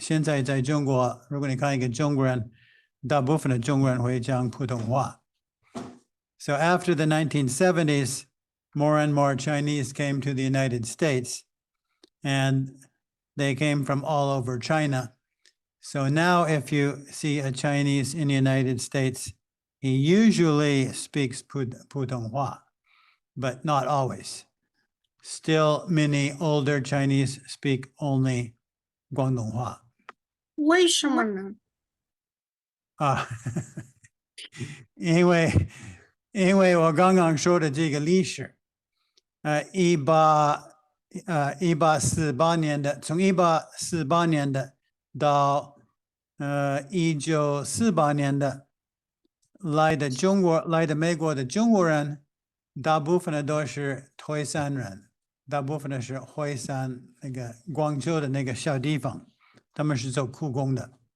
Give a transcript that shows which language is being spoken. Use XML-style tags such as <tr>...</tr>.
<zh>现在在中国，如果你看一个中国人，大部分的中国人会讲普通话。</zh> <en>So after the 1970s, more and more Chinese came to the United States, and they came from all over China. So now if you see a Chinese in the United States, he usually speaks 普通话, but not always. Still, many older Chinese speak only 广东话。</en> <zh>为什么呢？因为我刚刚说的这个历史，1848年的，从1848年的到1948年的来的美国的中国人，大部分的都是惠山人，大部分的是惠山那个广州的那个小地方，他们是做苦工的。</zh>